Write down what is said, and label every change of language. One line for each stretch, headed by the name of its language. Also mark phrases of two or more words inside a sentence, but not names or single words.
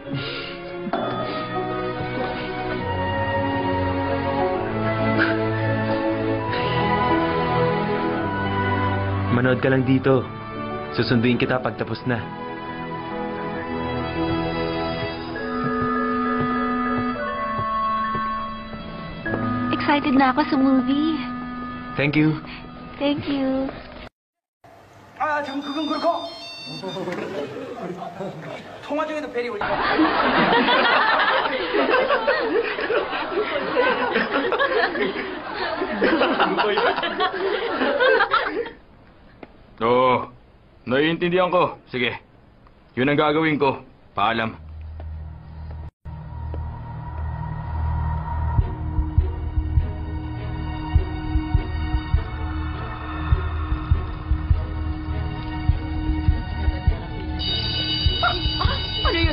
Filipino: Manood ka lang dito. Susunduin kita pag tapos na. Excited na ako sa movie.
English: Thank you. Thank you.
Korean: 지금 그건 그렇고 통화 중에도 벨이 울리고
Filipino: Oo, naiintindihan ko. Sige, yun ang gagawin ko. Paalam. Ano yun?